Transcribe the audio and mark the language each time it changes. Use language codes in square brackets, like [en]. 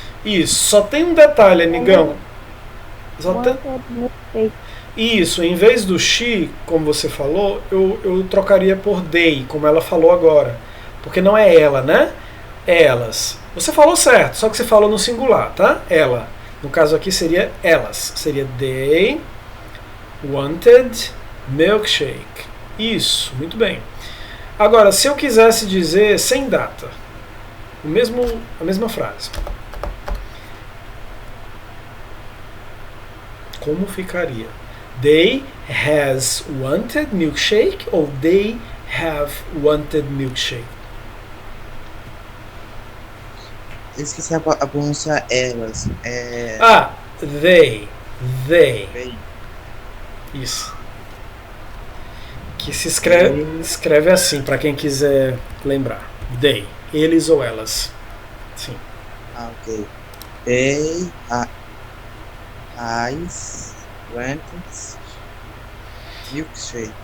[pt] Isso, só tem um detalhe, amigão. Só tem... [en] Wanted milkshake. [pt] Isso, em vez do she, como você falou, eu trocaria por they, como ela falou agora. Porque não é ela, né? É elas. Você falou certo, só que você falou no singular, tá? Ela. No caso aqui seria elas. Seria [en] they wanted milkshake. [pt] Isso, muito bem. Agora, se eu quisesse dizer sem data, a mesma frase. Como ficaria? [en] They has wanted milkshake ou they have wanted milkshake? [pt] Eu esqueci a pronúncia elas. [en] They. [pt] Bem, Isso. Que se escreve assim, para quem quiser lembrar. They. Eles ou elas. Sim. ok. [en] They has wanted milkshake.